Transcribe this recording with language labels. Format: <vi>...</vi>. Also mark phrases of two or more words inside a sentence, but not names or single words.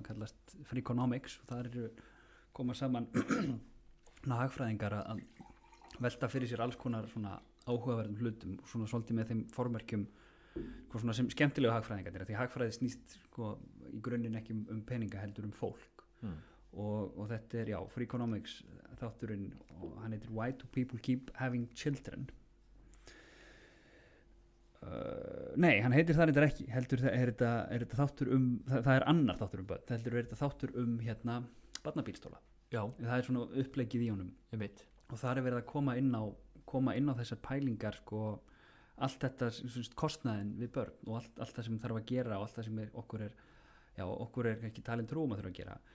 <is>kallast Freakonomics og það eru koma saman hagfræðingar að velta fyrir sér alls konar svona áhugaverðum hlutum og svona svolítið með þeim formerkjum svona sem skemmtilegu hagfræðingar því hagfræði snýst sko, í grunninn ekki peninga heldur fólk og þetta er Freakonomics þátturinn og hann heitir</is> <en>Why do people keep having children?</en> <is>Nei, hann heitir það reyndar ekki heldur er þetta þáttur það er annar þáttur börn, heldur er þetta þáttur barnabílstóla. Það er svona uppleggið í honum og það er verið að koma inn á þessar pælingar sko, allt þetta kostnaðin við börn og allt það sem þarf að gera og allt það sem okkur er ekki talin trúum að þurfa að gera.</is>